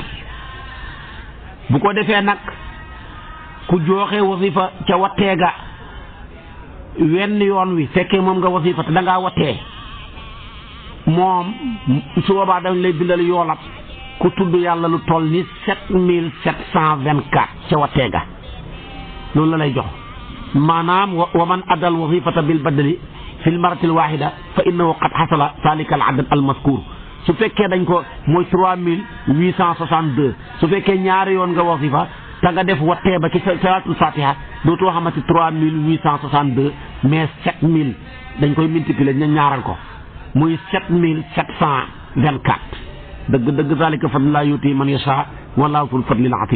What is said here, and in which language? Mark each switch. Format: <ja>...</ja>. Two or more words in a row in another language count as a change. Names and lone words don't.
<wo>bu ko defee nag ku jooxee wasifa ca wattee ga wenn yoon wi fekkee moom nga wasifa te dangaa wattee moom su boobaa dañ lay bindal yoolab ku tudd yàlla lu toll ni 7724 ca wattee ga loolu la lay jox maanaam</wo> <ar>ومن أدّى الوظيفة بالبدل في المرة الواحدة فإنه قد حصل ذلك العدد المذكور</ar> <wo>su fekkee dañ ko mooy 3862 su fekkee ñaari yoon nga wasifa te nga def wattee ba ci salaatul fatiha dootoo xamante 3862 mais 7000 dañ koy multiplier ñu ñaaral ko muy 7724 dëgg</wo> <ar>ذلك فضل الله يؤتي من يشاء والله ذو الفضل العظيم.</ar>